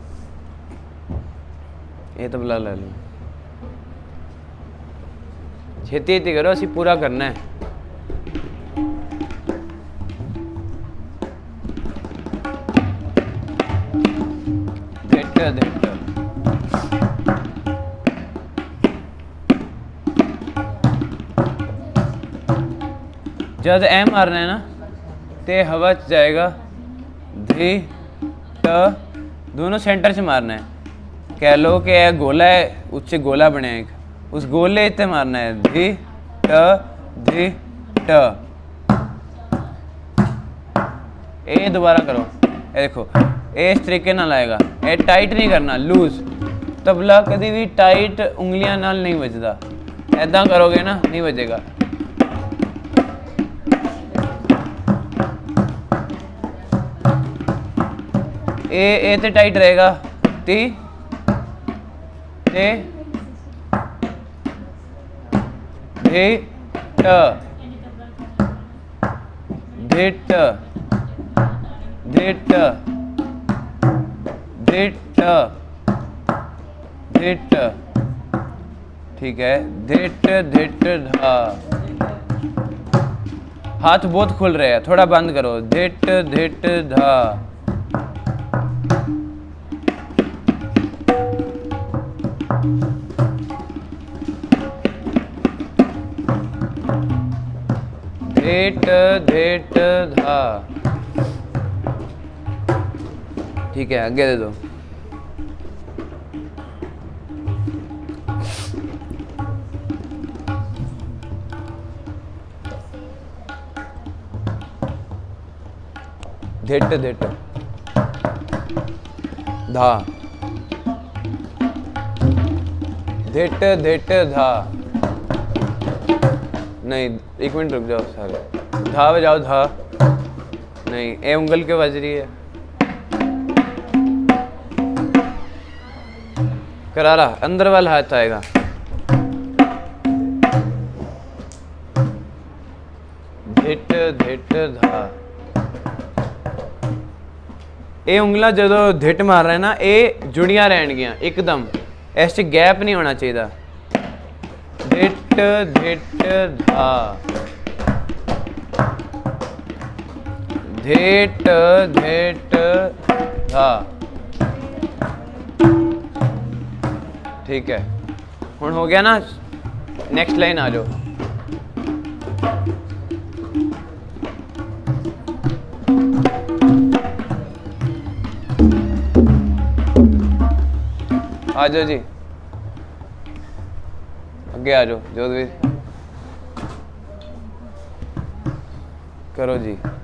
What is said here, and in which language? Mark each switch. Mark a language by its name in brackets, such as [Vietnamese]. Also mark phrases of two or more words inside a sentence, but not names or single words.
[Hindi] ये तबला ले लो, [Punjabi] ਛੇਤੀ ਛੇਤੀ ਕਰੋ, ਅਸੀ [Hindi] पूरा करना है। धिट धिट। जब ए मारना है ना तो हवा च जाएगा। धी ट, दोनों सेंटर से मारना है। कह लो कि यह गोला है, उससे गोला बने एक, उस गोले इतने मारना है। धी ट, धी ट। ए दोबारा करो, ए देखो ए इस तरीके नाल आएगा। ए टाइट नहीं करना, लूज। तबला कभी भी टाइट [Punjabi] ਉਂਗਲੀਆਂ ਨਾਲ ਨਹੀਂ ਬਜਦਾ। [Hindi] ऐदा करोगे ना नहीं बजेगा। ए ते टाइट रहेगा। ती ते धे ट, धिट धिट धिट धिट। ठीक है, धिट धिट धा। हाथ बहुत खुल रहे हैं, थोड़ा बंद करो। धिट धिट धा। धिट धिट धा। ठीक है, आगे दे दो। धिट धिट धा, धिट धिट धा। नहीं, एक मिनट रुक जाओ सारे। धा बजाओ, धा नहीं, ए उंगल क्यों बज रही है? करारा अंदर वाला हाथ आएगा। धिट धिट धा। ये उंगला जो धिट मार रहा है ना, ये [Punjabi] ਜੁੜੀਆਂ ਰਹਿਣਗੀਆਂ [Hindi] एकदम, इस गैप नहीं होना चाहिए। धिट धिट धा, धिट धिट धा। ठीक है, हुण हो गया ना। [English] next line [Hindi] आ जाओ। आ जाओ जी, अगे आ जाओ जोधवीर, करो जी।